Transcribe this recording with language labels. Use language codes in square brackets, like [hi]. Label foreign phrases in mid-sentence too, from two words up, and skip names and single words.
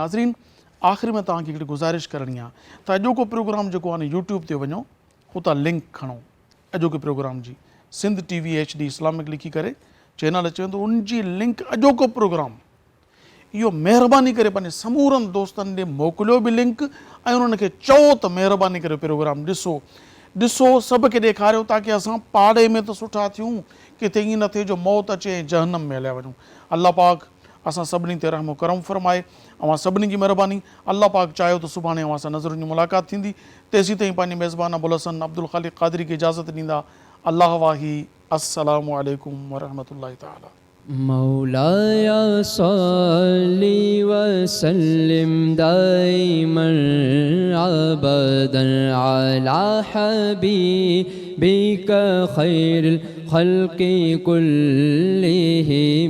[sd] नाज़रीन, आख़िर में तव्हांखे हिकिड़ी गुज़ारिश करणी आहे त अॼोको प्रोग्राम जेको आहे न यूट्यूब ते वञो, हुतां लिंक खणो अॼोके प्रोग्राम जी, सिंध TV HD इस्लामिक लिखी करे चैनल अचे वेंदो, उनजी लिंक अॼोको प्रोग्राम इहो महिरबानी करे पंहिंजे समूरनि दोस्तनि ॾे मोकिलियो बि लिंक, ऐं उन्हनि खे चओ त महिरबानी करे प्रोग्राम ॾिसो सभ खे ॾेखारियो, ताकी असां पाड़े में त सुठा थियूं, किथे ईअं न थिए जो मौत अचे ऐं जहन्नम में हलिया वञूं। अल्लाह पाक असां सभिनी ते रहम करम फरमाए। अवां सभिनी जी महिरबानी। अल्लाह पाक चाहियो त सुभाणे अवां सां नज़रुनि जी मुलाक़ात थींदी। तेसीं ताईं पंहिंजे मेज़बान अबुल हसन अब्दुल ख़ालिक़ क़ादरी खे इजाज़त ॾींदा। अल्लाह वाही। [ar] السلام عليكم ورحمة الله تعالى. مولاي صل وسلم دائما أبدا على حبيبك خير الخلق كلهم.